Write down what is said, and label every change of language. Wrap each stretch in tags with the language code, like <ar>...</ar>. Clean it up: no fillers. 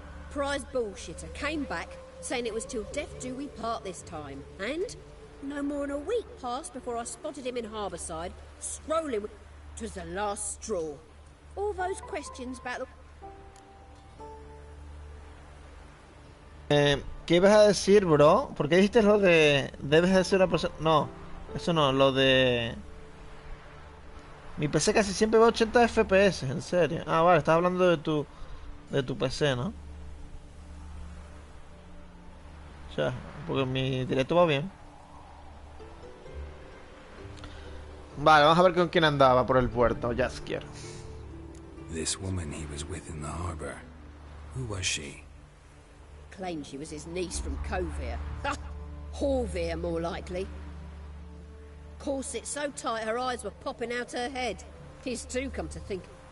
<en>Prize bullshitter came back, saying it was till death do we part this time. And no more than a week passed before I spotted him in Harbourside, strolling with... 'Twas the last straw. All those questions about the...</en> <es>¿Qué ibas a decir, bro? ¿Por qué dijiste lo de... Debes de ser una persona... No, eso no, lo de... Mi PC casi siempre va a 80 FPS, en serio. Ah, vale, estás hablando de tu PC, ¿no? O sea, porque mi directo va bien. Vale, vamos a ver con quién andaba por el puerto, Jaskier.</es> <en>This woman he was with in the harbor. Who was she? Claimed she was his niece from Kovir. Horvir, more likely. Corset so tight her eyes were popping out her head. His too, come to think.</en>